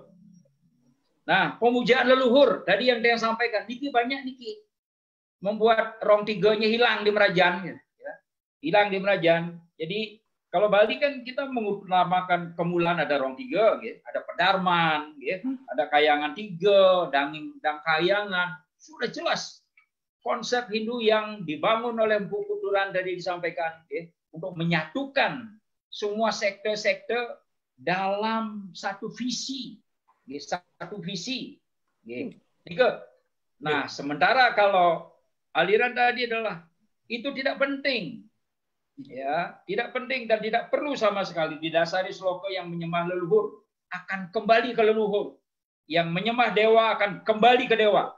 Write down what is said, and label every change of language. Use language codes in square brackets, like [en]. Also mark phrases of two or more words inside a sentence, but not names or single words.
[id] Nah, pemujaan leluhur tadi yang saya sampaikan, niki banyak niki membuat rong tiganya hilang di Merajan, ya. Hilang di Merajan. Jadi kalau Bali kan kita mengutamakan kemulan ada rong tiga, ya. Ada pedarman, ya. Ada kayangan tiga, dang kayangan, sudah jelas. Konsep Hindu yang dibangun oleh Empu Kutulan tadi disampaikan, untuk menyatukan semua sekte-sekte dalam satu visi, satu visi. Nah, sementara kalau aliran tadi adalah itu tidak penting, ya, tidak penting dan tidak perlu sama sekali didasari sloka yang menyembah leluhur akan kembali ke leluhur, yang menyembah dewa akan kembali ke dewa.